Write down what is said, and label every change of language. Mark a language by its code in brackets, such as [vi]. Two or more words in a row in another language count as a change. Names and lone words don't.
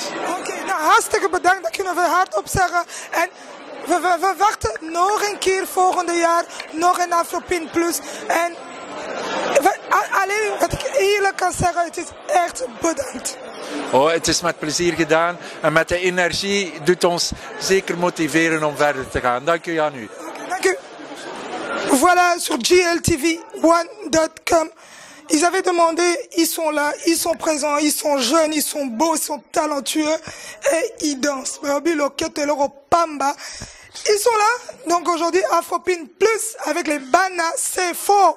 [nl] Oké, nou hartstikke bedankt, dat kunnen we hardop zeggen. En we wachten nog een keer volgende jaar, nog een Afropin Plus. En alleen wat ik eerlijk kan zeggen, het is echt bedankt. Oh, het is met plezier gedaan en met de energie doet ons zeker motiveren om verder te gaan. Dank u, Janu. Dank u. [fr] Voilà, sur gltv1.com. Ils avaient demandé, ils sont là, ils sont présents, ils sont jeunes, ils sont beaux, ils sont talentueux et ils dansent. Ils sont là, donc aujourd'hui Afropin Plus avec les Bana, c'est faux.